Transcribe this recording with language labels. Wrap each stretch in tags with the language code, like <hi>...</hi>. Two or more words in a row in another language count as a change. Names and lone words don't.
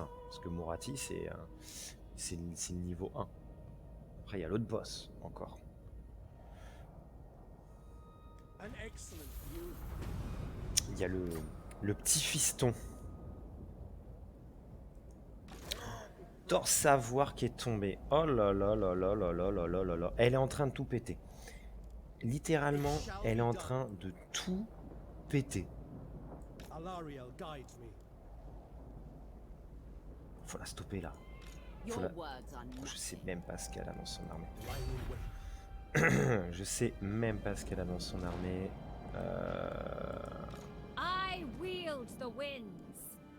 <fr>Hein, parce que Moratti, c'est le niveau 1. Après, il y a l'autre boss encore. Il y a le petit fiston. Torsavoir qui est tombé. Oh là là là là là là là là là là. Elle est en train de tout péter. Littéralement, elle est en train de tout péter. Faut la stopper là. Je sais même pas ce qu'elle a dans son armée. Je sais même pas ce qu'elle a dans son armée.</fr> <en>I wield the winds.</en>